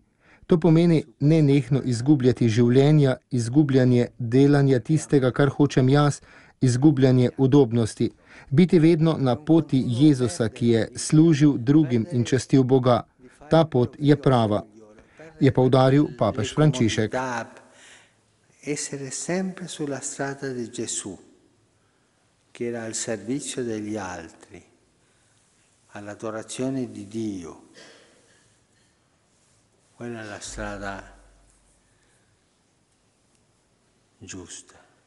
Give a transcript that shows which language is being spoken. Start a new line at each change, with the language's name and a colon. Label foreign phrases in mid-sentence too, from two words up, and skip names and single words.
Slovenian: To pomeni nenehno izgubljati življenja, izgubljanje delanja tistega, kar hočem jaz, izgubljanje udobnosti. Biti vedno na poti Jezusa, ki je služil drugim in častil Boga. Ta pot je prava, je poudaril papež Frančišek.
Italian: Essere sempre sulla strada di Gesù, che era al servizio degli altri, all'adorazione di Dio. Quella è la strada giusta.